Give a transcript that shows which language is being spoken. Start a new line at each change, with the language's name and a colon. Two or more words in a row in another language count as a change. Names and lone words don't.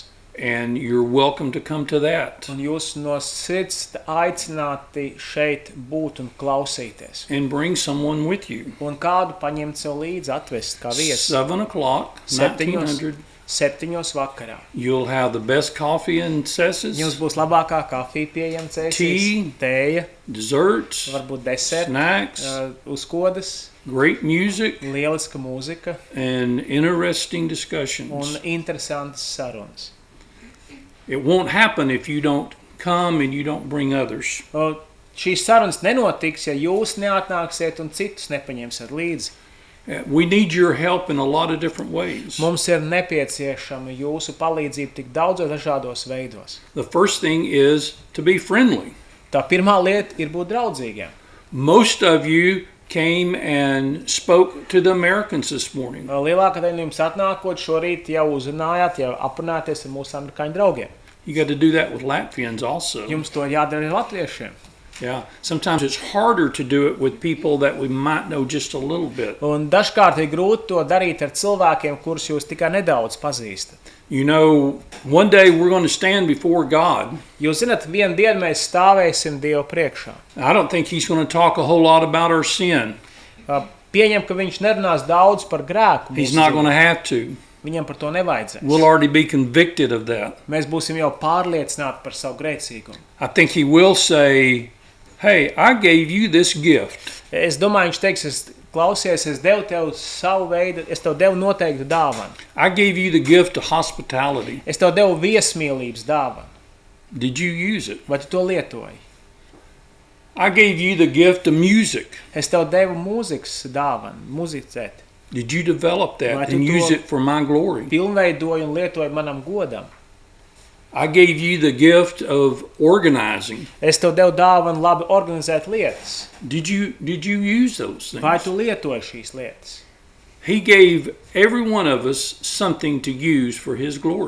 English: And you're welcome to come to that.
Latvian: Un jūs no sirds aicināti šeit būt un klausīties.
English: And bring someone with you.
Latvian: Un kādu paņemt sev līdzi, atvest kā viesu.
English: 7 o'clock, 1900.
Latvian: 7 vakarā.
English: You'll have the best coffee in Cēsu,
Latvian: Jums būs labākā kafija pieejama
English: Tea.
Latvian: Cēsīs, tēja,
English: desserts,
Latvian: varbūt deserti,
English: snacks,
Latvian: uzkodas,
English: great music,
Latvian: lieliska mūzika
English: and interesting
Latvian: un
English: discussions.
Latvian: interesantas sarunas.
English: It won't happen if you don't come and you don't bring others.
Latvian: Šīs sarunas nenotiks, ja jūs neatnāksiet un citus nepaņemsiet līdzi.
English: We need your help in a lot of different ways.
Latvian: Mums ir nepieciešama jūsu palīdzība tik daudzos dažādos veidos.
English: The first thing is to be friendly.
Latvian: Tā pirmā lieta ir būt draudzīgiem.
English: Most of you came and spoke to the Americans this morning.
Latvian: Lielākā daļa no jums atnākot šorīt jau uzrunājāt, jau aprunāties ar mūsu amerikāņu draugiem.
English: You got to do that with Latvians also.
Latvian: Jums to jādara ar latviešiem.
English: Yeah. Sometimes it's harder to do it with people that we might know just a little bit.
Latvian: Un dažkārt ir grūti to darīt ar cilvēkiem, kurus jūs tikai nedaudz pazīstat.
English: You know, one day we're going to stand before God.
Latvian: Jūs zināt, vienu dienu mēs stāvēsim Dievu priekšā.
English: I don't think he's going to talk a whole lot about our sin.
Latvian: Pieņem, ka viņš nerunās daudz par grēku.
English: He's not going to have to.
Latvian: Viņam par to nevajadzēs.
English: We'll already be convicted of that.
Latvian: Mēs būsim jau pārliecināti par savu grēcīgumu.
English: I think he will say, hey, I gave you this gift.
Latvian: Es domāju, viņš teiks, klausies, es devu tev savu veidu, es tev devu noteiktu dāvanu.
English: I gave you the gift of hospitality.
Latvian: Es tev devu viesmīlības dāvanu.
English: Did you use it?
Latvian: Vai tu to lietoji?
English: I gave you the gift of music.
Latvian: Es tev devu mūzikas dāvanu, muzicēt.
English: Did you develop
Latvian: Vai
English: that
Latvian: tu
English: and
Latvian: to
English: use it for my glory?
Latvian: Pilnveidoju un lietoju manam godam.
English: I gave you the gift of organizing.
Latvian: Es tev devu dāvanu labi organizēt lietas.
English: Did you use those things?
Latvian: Vai tu lietoji šīs lietas?
English: He gave every one of us something to use for his glory.